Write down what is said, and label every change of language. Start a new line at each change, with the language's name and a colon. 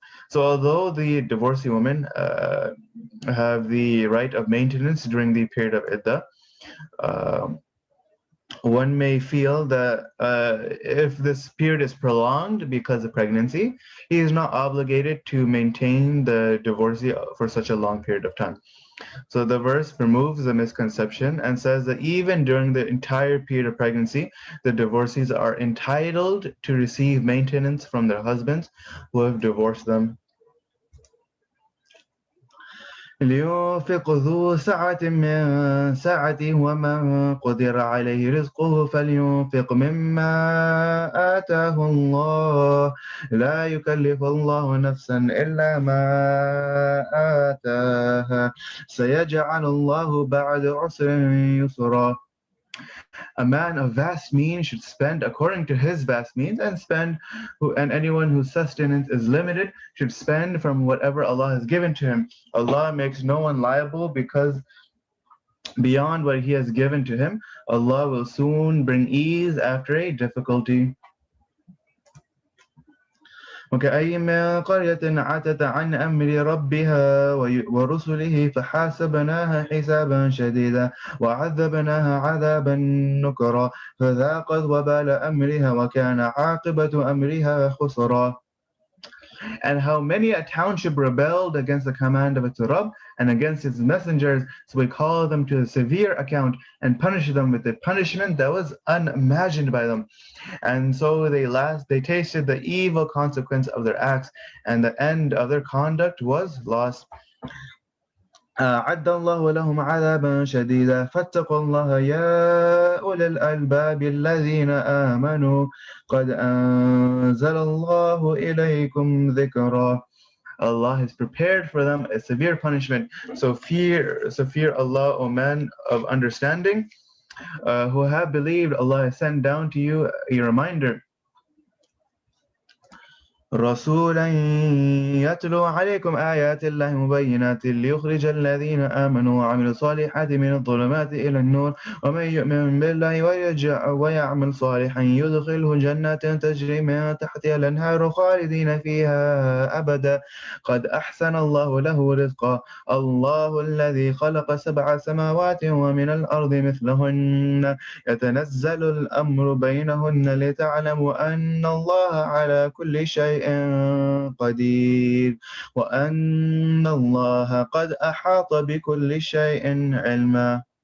English: So although the divorcee women have the right of maintenance during the period of iddah, one may feel that if this period is prolonged because of pregnancy, he is not obligated to maintain the divorcee for such a long period of time. So the verse removes the misconception and says that even during the entire period of pregnancy, the divorcees are entitled to receive maintenance from their husbands who have divorced them.
Arabic: لينفق ذو سعة من سعته ومن قدر عليه رزقه فلينفق مما آتاه الله لا يكلف الله نفسا إلا ما آتاها سيجعل الله بعد عسر يسرا.
English: A man of vast means should spend according to his vast means, and anyone whose sustenance is limited should spend from whatever Allah has given to him. Allah makes no one liable because beyond what He has given to him, Allah will soon bring ease after a difficulty.
Arabic: وكأي من قرية عتت عن أمر ربها ورسله فحاسبناها حسابا شديدا وعذبناها عذابا نكرا فذاقت وبال أمرها وكان عاقبة أمرها خسرا.
English: And how many a township rebelled against the command of its Rabb and against its messengers, so we call them to a severe account and punish them with a punishment that was unimagined by them. And so they tasted the evil consequence of their acts, and the end of their conduct was loss.
Arabic: أعد الله لهم عذابا شديدا فاتقوا الله يا أولي الألباب الذين آمنوا قد أنزل الله إليكم ذكرا.
English: Allah has prepared for them a severe punishment. So fear Allah, O man of understanding, who have believed. Allah has sent down to you a reminder.
Arabic: رسولا يتلو عليكم آيات الله مبينات ليخرج الذين آمنوا وعملوا الصالحات من الظلمات إلى النور ومن يؤمن بالله ويعمل صالحا يدخله جنات تجري من تحتها الأنهار خالدين فيها أبدا قد أحسن الله له رزقا الله الذي خلق 7 سماوات ومن الأرض مثلهن يتنزل الأمر بينهن لتعلموا أن الله على كل شيء قدير وأن الله قد أحاط بكل شيء علما.